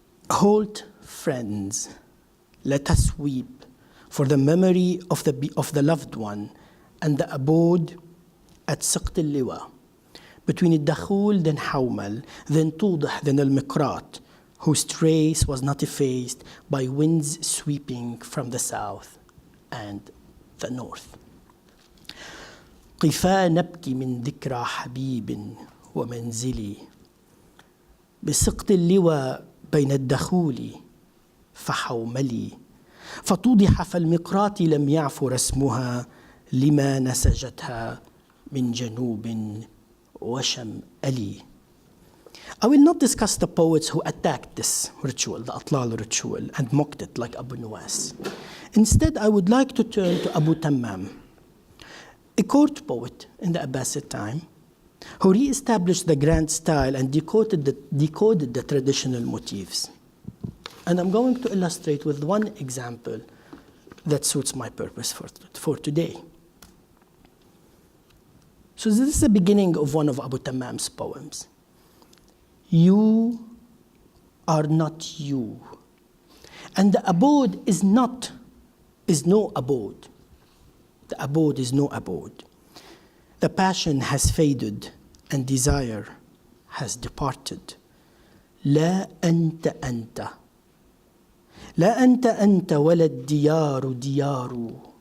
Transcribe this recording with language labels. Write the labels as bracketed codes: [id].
[en] Halt, friends, let us weep for the memory of the loved one and the abode at Siqt al-Liwa, between al-Dakhul, then Hawmal, then Tudah, then al-Miqrat, whose trace was not effaced by winds sweeping from the south and the north. [ar] قفا نبكي من ذكرى حبيب ومنزلي بسقط اللوى بين الدخول فحوملي فتوضح فالمقراط لم يعفو رسمها لما نسجتها من جنوب وشمالي. [en] I will not discuss the poets who attacked this ritual, the Atlal ritual, and mocked it like Abu Nuwas. Instead, I would like to turn to Abu Tammam, a court poet in the Abbasid time, who re-established the grand style and decoded the traditional motifs. And I'm going to illustrate with one example that suits my purpose for today. So this is the beginning of one of Abu Tammam's poems. You are not you. And the abode is no abode. The abode is no abode. The passion has faded and desire has departed. [ar] لا أنت أنت. لا أنت أنت ولا الديار ديار.